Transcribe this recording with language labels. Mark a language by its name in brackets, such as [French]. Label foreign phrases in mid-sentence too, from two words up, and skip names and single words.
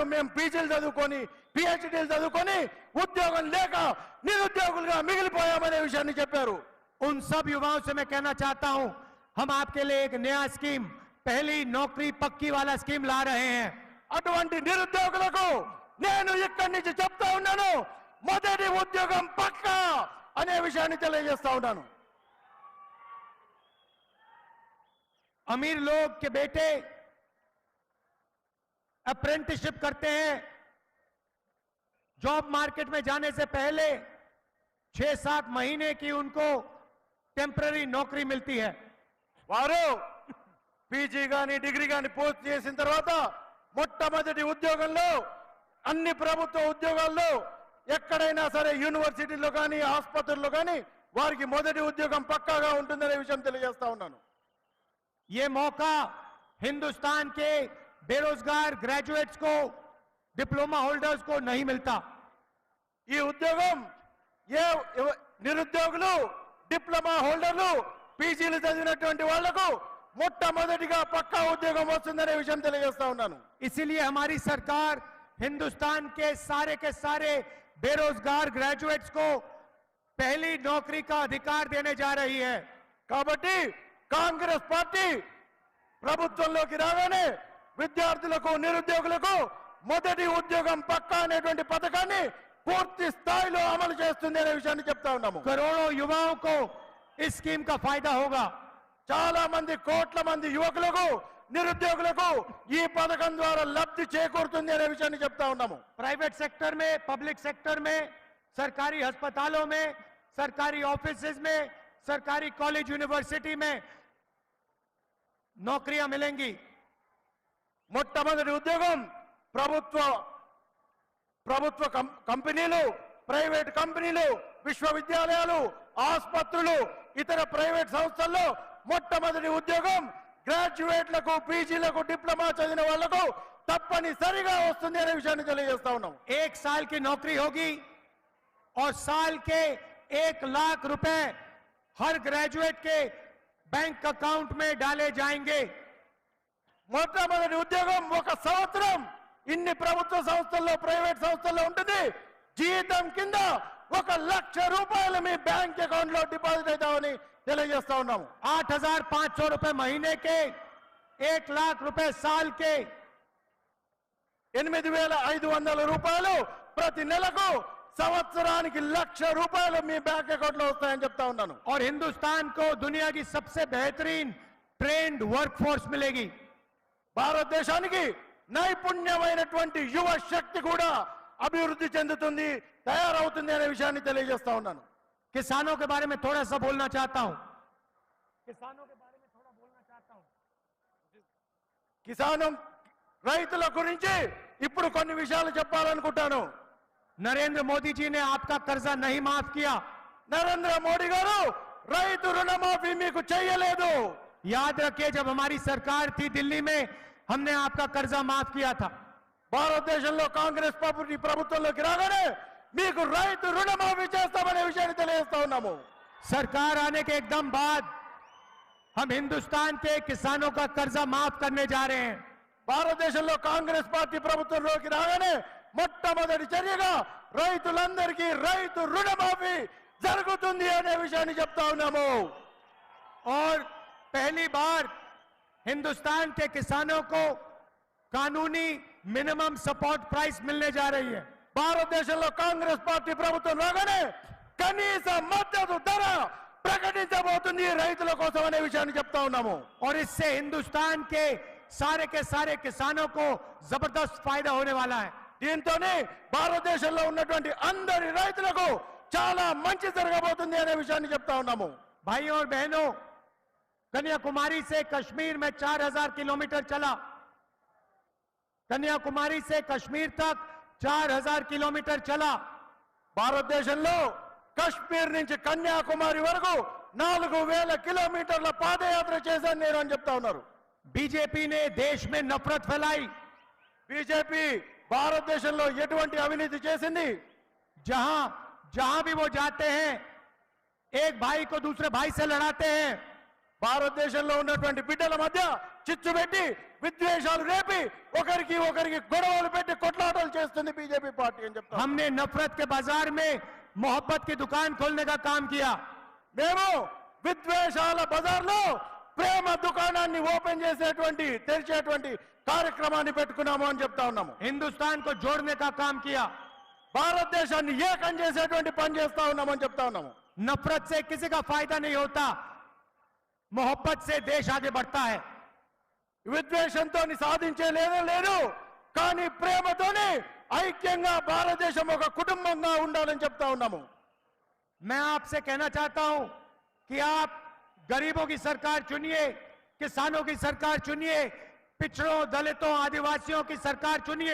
[Telugu] మేము పీజీలు చదువుకొని పిహెచ్డీలు చదువుకొని ఉద్యోగం లేక నిరుద్యోగులుగా మిగిలిపోయామనే విషయాన్ని చెప్పారు. [Hindi] उन सब युवाओं से मैं कहना चाहता हूं, हम आपके लिए एक नया स्कीम, पहली नौकरी पक्की वाला स्कीम ला रहे हैं. [Telugu] అటువంటి నిరుద్యోగులకు నేను ఇక్కడి నుంచి చెప్తా ఉన్నాను, మొదటి ఉద్యోగం పక్కా అనే విషయాన్ని తెలియజేస్తా ఉన్నాను. [Hindi] अमीर लोग के बेटे अप्रेंटिसशिप करते हैं, [English] job market [Hindi] में जाने से पहले 6-7 महीने की उनको टेम्पररी नौकरी मिलती है। [Telugu] వారు పీజీ గాని డిగ్రీ గాని పూర్తి చేసిన తర్వాత మొట్టమొదటి ఉద్యోగంలో అన్ని ప్రభుత్వ ఉద్యోగాల్లో ఎక్కడైనా సరే యూనివర్సిటీలో కానీ ఆసుపత్రుల్లో కానీ వారికి మొదటి ఉద్యోగం పక్కాగా ఉంటుందనే విషయం తెలియజేస్తా ఉన్నాను। [Hindi] ये मौका हिंदुस्तान के बेरोजगार ग्रेजुएट्स को, [English] diploma holders [Hindi] को नहीं मिलता। [Telugu] ఈ ఉద్యోగం ఏ నిరుద్యోగులు, [English] diploma holders, [Telugu] పీజీలు చదివినటువంటి వాళ్లకు మొట్టమొదటిగా పక్కా ఉద్యోగం వస్తుందనే విషయం తెలియజేస్తా ఉన్నాను। [Hindi] इसीलिए हमारी सरकार हिंदुस्तान के सारे बेरोजगार ग्रेजुएट्स को पहली नौकरी का अधिकार देने जा रही है। [Telugu] కాబట్టి కాంగ్రెస్ పార్టీ ప్రభుత్వంలోకి రాగానే విద్యార్థులకు, నిరుద్యోగులకు మొదటి ఉద్యోగం పక్కా అనేటువంటి పథకాన్ని పూర్తి స్థాయిలో అమలు చేస్తుంది అనే విషయాన్ని చెప్తా ఉన్నాము। [Hindi] करोड़ों युवाओं को इस स्कीम का फायदा होगा। [Telugu] చాలా మంది, కోట్ల మంది యువకులకు, నిరుద్యోగులకు ఈ పథకం ద్వారా లబ్ధి చేకూరుతుంది అనే విషయాన్ని చెప్తా ఉన్నాము। [English] private sector [Hindi] में, [English] public sector [Hindi] में, सरकारी अस्पतालों में, सरकारी ऑफिसेज में, सरकारी कॉलेज यूनिवर्सिटी में नौकरियां मिलेंगी। [Telugu] మొట్టమొదటి ఉద్యోగం ప్రభుత్వ కంపెనీలు, [English] private companies, [Telugu] విశ్వవిద్యాలయాలు, ఆసుపత్రులు, ఇతర ప్రైవేట్ సంస్థల్లో మొట్టమొదటి ఉద్యోగం గ్రాడ్యుయేట్లకు, పీజీలకు, డిప్లొమా చదివిన వాళ్లకు తప్పనిసరిగా వస్తుంది అనే విషయాన్ని తెలియజేస్తా ఉన్నాం। [Hindi] 1 साल की नौकरी होगी और साल के 1 लाख रुपए हर ग्रेजुएट के [English] bank account [Hindi] में डाले जाएंगे। [Telugu] మొట్టమొదటి ఉద్యోగం ఒక సంవత్సరం ఇన్ని ప్రభుత్వ సంస్థల్లో, ప్రైవేట్ సంస్థల్లో ఉంటుంది। జీతం కింద 1 లక్ష రూపాయలు మీ [English] bank account [Telugu] లో డిపాజిట్ అవుతామని తెలియజేస్తా ఉన్నాము। [Hindi] 8,500 रुपए महीने के, 1 लाख रुपए साल के, [Telugu] 8,500 రూపాయలు ప్రతి నెలకు, సంవత్సరానికి 1 లక్ష రూపాయలు మీ [English] bank account [Telugu] లో వస్తాయని చెప్తా ఉన్నాను। [Hindi] और हिंदुस्तान को दुनिया की सबसे बेहतरीन [English] trained workforce [Hindi] मिलेगी। [Telugu] భారతదేశానికి నైపుణ్యమైనటువంటి యువ శక్తి కూడా అభివృద్ధి చెందుతుంది, తయారవుతుంది అనే విషయాన్ని తెలియజేస్తా ఉన్నాను। [Hindi] किसानों के बारे में थोड़ा सा बोलना चाहता हूं। किसानों के बारे में थोड़ा बोलना चाहता हूं। [Telugu] కిసానం రైతుల గురించి ఇప్పుడు కొన్ని విషయాలు చెప్పాలనుకుంటాను। [Hindi] नरेंद्र मोदी जी ने आपका कर्जा नहीं माफ किया। [Telugu] నరేంద్ర మోడీ గారు రైతు రుణమాఫీ మీకు చేయలేదు। [Hindi] याद रखिए, जब हमारी सरकार थी दिल्ली में, हमने आपका कर्जा माफ किया था। [Telugu] భారతదేశంలో కాంగ్రెస్ పార్టీ ప్రభుత్వంలోకి రాగానే మీకు రైతు రుణమాఫీ చేస్తామనే విషయాన్ని తెలియజేస్తా ఉన్నాము। [Hindi] सरकार आने के एकदम बाद हम हिंदुस्तान के किसानों का कर्जा माफ करने जा रहे हैं। [Telugu] భారతదేశంలో కాంగ్రెస్ పార్టీ ప్రభుత్వంలోకి రాగానే మొట్టమొదటి చర్యగా రైతులందరికీ రైతు రుణమాఫీ జరుగుతుంది అనే విషయాన్ని చెప్తా ఉన్నాము। [Hindi] और पहली बार हिंदुस्तान के किसानों को कानूनी [English] minimum support price [Hindi] मिलने जा रही है। [Telugu] భారతదేశంలో కాంగ్రెస్ పార్టీ ప్రభుత్వం రాగానే కనీస మద్దతు ధర ప్రకటించబోతుంది రైతుల కోసం అనే విషయాన్ని చెప్తా ఉన్నాము। [Hindi] और इससे हिंदुस्तान के सारे किसानों को जबरदस्त फायदा होने वाला है। [Telugu] దీంతోనే భారతదేశంలో ఉన్నటువంటి అందరి రైతులకు చాలా మంచి జరగబోతుంది అనే విషయాన్ని చెప్తా ఉన్నాము। [Hindi] भाइयों और बहनों, कन्याकुमारी से कश्मीर में 4,000 किलोमीटर चला। कन्याकुमारी से कश्मीर तक 4,000 किलोमीटर चला। [Telugu] భారతదేశంలో కశ్మీర్ నుంచి కన్యాకుమారి వరకు 4,000 కిలోమీటర్ల పాదయాత్ర చేశాను నేను అని చెప్తా ఉన్నారు। [Hindi] बीजेपी ने देश में नफरत फैलाई। [Telugu] బీజేపీ భారతదేశంలో ఎటువంటి అవినీతి చేసింది? [Hindi] जहां जहां भी वो जाते हैं, एक भाई को दूसरे भाई से लड़ाते हैं। [Telugu] భారతదేశంలో ఉన్నటువంటి బిడ్డల మధ్య చిచ్చు పెట్టి, విద్వేషాలు రేపి, ఒకరికి గొడవలు పెట్టి కొట్లాటలు చేస్తుంది బీజేపీ పార్టీ అని చెప్తా। [Hindi] हमने नफरत के बाजार में मोहब्बत की दुकान खोलने का काम किया। [Telugu] మేము విద్వేషాల బజార్లో ప్రేమ దుకాణాన్ని ఓపెన్ చేసేటువంటి, తెరిచేటువంటి కార్యక్రమాన్ని పెట్టుకున్నాము అని చెప్తా ఉన్నాము। [Hindi] हिंदुस्तान को जोड़ने का काम किया। [Telugu] భారతదేశాన్ని ఏకం చేసేటువంటి పని చేస్తా ఉన్నామని చెప్తా ఉన్నాము। [Hindi] नफरत से किसी का फायदा नहीं होता, मोहब्बत से देश आगे बढ़ता है। [Telugu] విద్వేషంతో సాధించే లేదు కానీ ప్రేమతోని ఐక్యంగా భారతదేశం ఒక కుటుంబంగా ఉండాలని చెప్తా ఉన్నాము. [Hindi] मैं आपसे कहना चाहता हूं कि आप गरीबों की सरकार चुनिए, किसानों की सरकार चुनिए, पिछड़ों, दलितों, आदिवासियों की सरकार चुनिए.